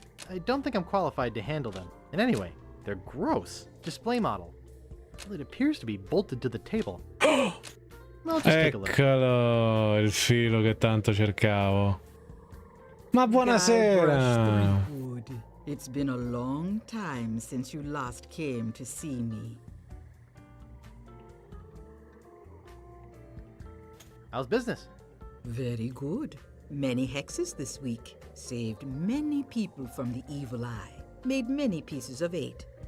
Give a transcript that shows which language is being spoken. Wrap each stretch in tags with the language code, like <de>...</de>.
<en>I don't think I'm qualified to handle them. And anyway, they're gross. Display model. Well, it appears to be bolted to the table. I'll just take a look.</en> <it>Eccolo, il filo che tanto cercavo. Ma buonasera!</it> <en>It's been a long time since you last came to see me. How's business? Very good. Many hexes this week. Saved many people from the evil eye. Made many pieces of 8.</en>